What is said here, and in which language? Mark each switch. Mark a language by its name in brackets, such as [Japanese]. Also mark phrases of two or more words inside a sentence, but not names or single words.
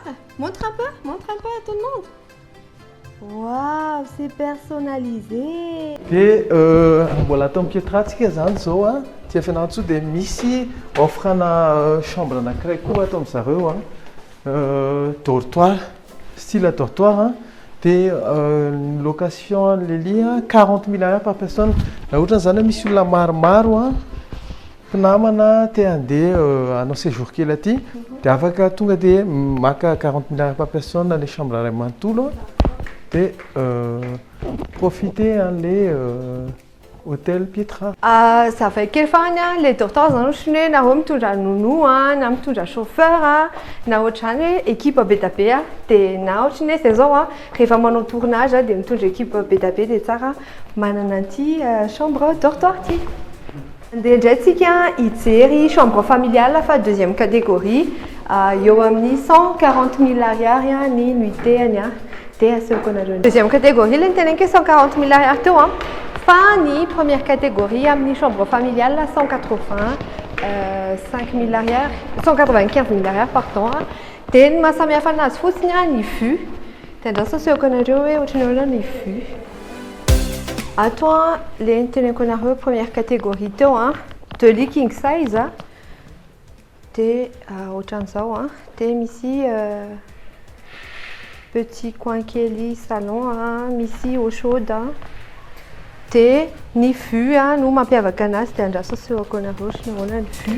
[French] Montre un peu à tout le monde. Waouh, c'est personnalisé. [Malagasy] Dia mbola tao Pietratsika zany zao a, tia fianarantsoa dia misy offrana chambre anankiray koa atao amin'zareo dortoir, [French] style dortoir [Malagasy] dia [French] location le lit [Malagasy] 40 000 ariary [French] par personne. [Malagasy] Raha ohatra zany misy olona maromaro mpinamana te handeha hanao séjour kely aty dia afaka tonga dia maka 40 000 ariary [French] par personne les chambres [Malagasy] iray manontolo [French] et profiter les hôtel Pietra. Ça fait quelle fois les docteurs ont changé [Malagasy] na mitondra nounou na mitondra chauffeur na ohatrany équipe BTP dia na ohatrany hoe zao rehefa manao tournage dia mitondra équipe BTP dia tsara manana an'ity [French] chambre dortoir [Malagasy] ty. Andeha indray tsika hijery [French] chambre familiale [Malagasy] fa [French] deuxième catégorie [Malagasy] eo amin'ny 140 000 ariary ny [French] nuitée deuxième catégorie, il y a [Malagasy] 140 000 ariary teo fa ny [French] première catégorie [Malagasy] amin'ny [French] chambre familiale [Malagasy] 185 000 ariary 195 000 ariary pardon. Dia ny mahasamihafa anazy fotsiny ny fût. Dia andraso asehoko anareo hoe ohatrany ahoana ny fût. Ato le niteneniko anareo [French] première catégorie [Malagasy] teo [French] deux lits king size [Malagasy] dia ohatran'izao dia misy [French] petit coin [Malagasy] kely salon misy [French] eau chaude [Malagasy] dia ny fût no mampiavaka anazy dia andraso asehoko anareo sy nahoana ny fût.